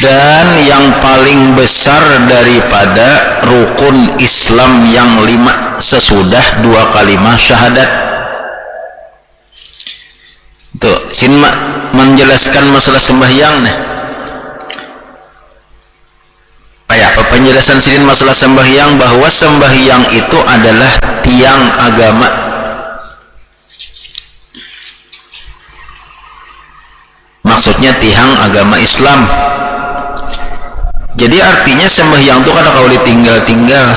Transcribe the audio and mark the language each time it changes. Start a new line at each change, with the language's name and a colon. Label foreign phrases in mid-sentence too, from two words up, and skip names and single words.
Indonesian: dan yang paling besar daripada rukun Islam yang 5 sesudah 2 kalimat syahadat. Tuh, sin menjelaskan masalah sembahyang nih. Kayak apa penjelasan sin masalah sembahyang, bahwa sembahyang itu adalah tiang agama. Maksudnya tiang agama Islam. Jadi artinya sembahyang itu kada kau ditinggal-tinggal.